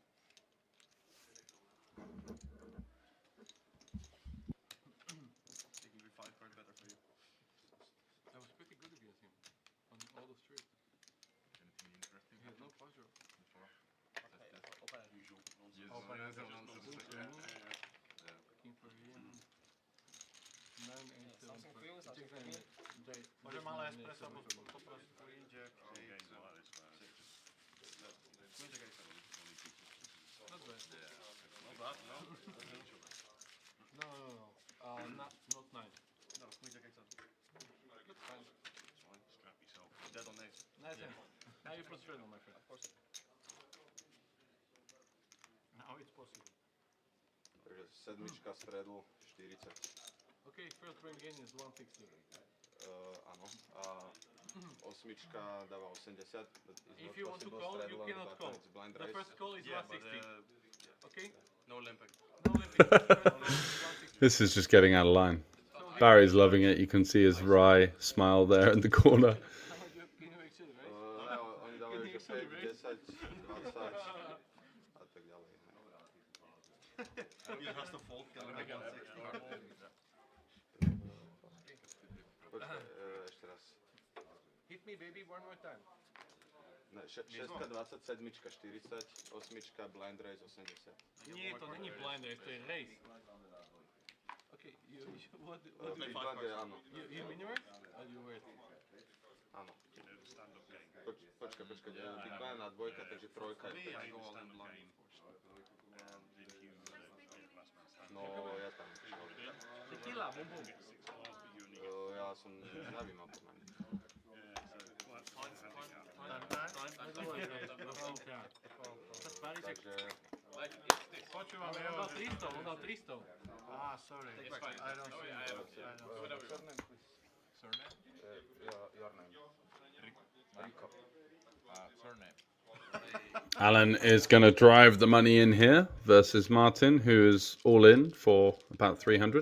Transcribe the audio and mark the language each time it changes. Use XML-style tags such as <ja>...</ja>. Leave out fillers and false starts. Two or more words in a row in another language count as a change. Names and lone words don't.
<en>That was pretty good against him on all the streets. He had no pleasure. King for him. 9, 8, 7,</en> <pl>Może mała espresso, bo po prostu idzie.</pl> <en>Not bad. No. Not 9. No, queen jack 8. Good fine. Strap yourself. Dead on 8. Nice hand. Now you put straight on, my friend. Of course. Now it's possible.</en> <sk>Takže sedmička straddle 40.</sk> <en>Okay, first bring in is 160.</en> <sk>Áno. A osmička dáva 80.</sk> <en>If you want to call, you cannot call. The first call is 160. Okay? No limping. No limping. First call is 160. This is just getting out of line. Barry's loving it. You can see his wry smile there in the corner. Can you actually raise?</en> <sk>Oni dávajú, že 5, 10, 20,</sk> <en>You has to fold can make 160.</en> <sk>Ešte raz.</sk> <en>Hit me baby one more time.</en> <sk>Ne, 6, 27, 40, 8,</sk> <en>blind race</en> <sk>80. Nie, to není</sk> <en>blind race,</en> <sk>to je race.</sk> <en>Okay, what do Big you</en> <sk>blind je áno.</sk> <en>You minimize? Or you wait?</en> <sk>Áno. Počkaj,</sk> <en>Big blind</en> <sk>na dvojka, takže trojka je 5.</sk> <en>I go all in blind, of course.</en> <sk>No, ja tam. Tequila, bum bum. Ja som nevím o tom ani. Takže... Počúvam, on dal 300.</sk> <en>Ah, sorry. I don't see it. Surname? Your name. Rico. Surname. Alan is going to drive the money in here versus Martin, who is all in for about 300.</en>